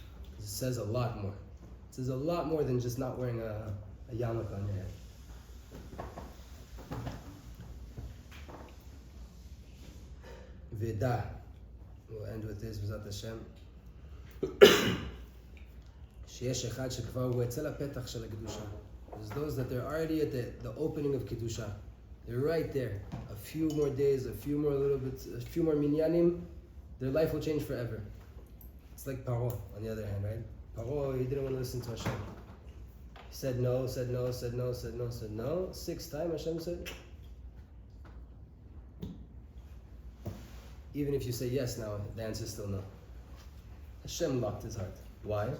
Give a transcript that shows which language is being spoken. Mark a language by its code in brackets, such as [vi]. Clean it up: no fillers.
[en] Because it says a lot more. It says a lot more than just not wearing a yarmulke on your head. Veda. We'll end with this, B'ezrat Hashem. [he] שיש אחד שכבר הוא אצל הפתח של הקדושה. [en] There's those that they're already at the opening of Kedusha. They're right there. A few more days, a few more minyanim, their life will change forever. It's like Paro, on the other hand, right? Paro, he didn't want to listen to Hashem. He said no, said no, said no, said no, said no. Sixth time, Hashem said, even if you say yes now, the answer is still no. Hashem locked his heart. Why?